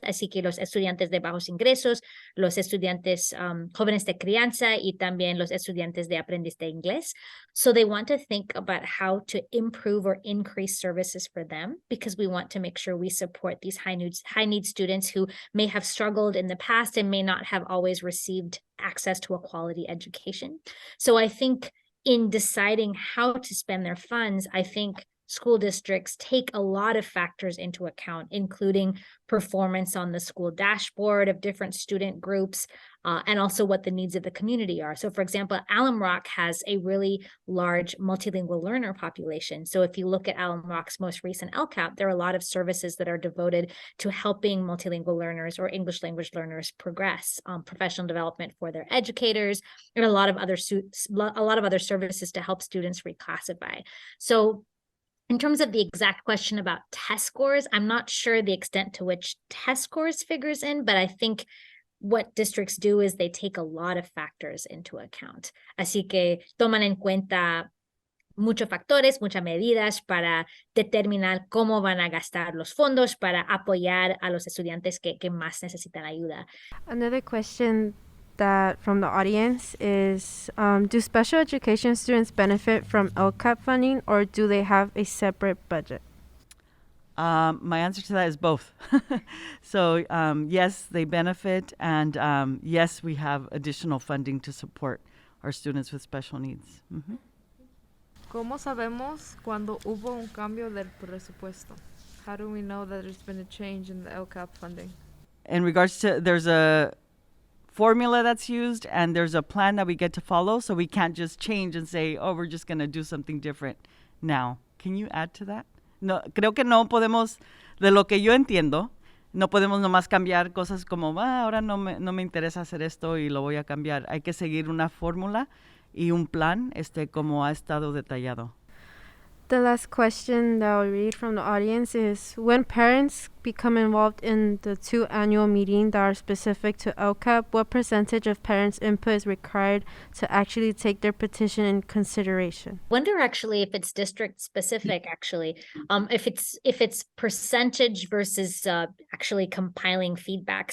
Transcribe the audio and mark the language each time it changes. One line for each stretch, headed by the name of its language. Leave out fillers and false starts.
Spanish: Así que los estudiantes de bajos ingresos, los estudiantes jóvenes de crianza y también los estudiantes de aprendiz de inglés.
English: So they want to think about how to improve or increase services for them, because we want to make sure we support these high need students who may have struggled in the past and may not have always received access to a quality education. So I think in deciding how to spend their funds, I think school districts take a lot of factors into account, including performance on the school dashboard of different student groups, and also what the needs of the community are. So for example, Alum Rock has a really large multilingual learner population. So if you look at Alum Rock's most recent LCAP, there are a lot of services that are devoted to helping multilingual learners or English language learners progress, professional development for their educators, and a lot of other services to help students reclassify. So in terms of the exact question about test scores, I'm not sure the extent to which test scores figures in, but I think what districts do is they take a lot of factors into account.
Spanish: Así que toman en cuenta muchos factores, muchas medidas para determinar cómo van a gastar los fondos para apoyar a los estudiantes que más necesitan ayuda.
English: Another question that from the audience is, do special education students benefit from LCAP funding, or do they have a separate budget? My answer to that is both. So yes, they benefit, and yes, we have additional funding to support our students with special needs. Mhm.
Spanish: ¿Cómo sabemos cuando hubo un cambio del presupuesto?
English: How do we know that there's been a change in the LCAP funding? In regards to, there's a formula that's used and there's a plan that we get to follow, so we can't just change and say, oh, we're just going to do something different now. Can you add to that?
Spanish: No, creo que no podemos, de lo que yo entiendo, no podemos nomás cambiar cosas como, ahora no me interesa hacer esto y lo voy a cambiar. Hay que seguir una fórmula y un plan, como ha estado detallado.
English: The last question that I'll read from the audience is, when parents become involved in the 2 annual meetings that are specific to LCAP, what percentage of parents' input is required to actually take their petition in consideration? Wonder actually if it's district specific, actually, if it's percentage versus actually compiling feedback.